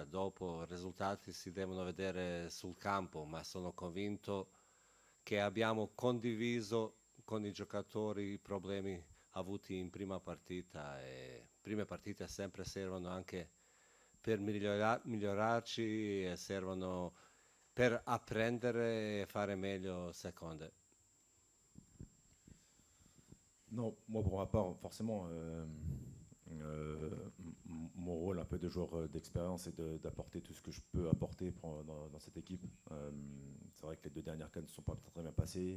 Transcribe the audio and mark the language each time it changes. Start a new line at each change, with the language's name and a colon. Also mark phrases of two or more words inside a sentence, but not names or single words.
Italian: Dopo i risultati si devono vedere sul campo, ma sono convinto che abbiamo condiviso con i giocatori i problemi avuti in prima partita e prime partite sempre servono anche per migliorarci e servono per apprendere e fare meglio seconde.
French: Non, moi pour ma part, forcément, mon rôle un peu de joueur d'expérience est d'apporter tout ce que je peux apporter dans cette équipe. C'est vrai que les 2 dernières cannes ne sont pas très bien passées.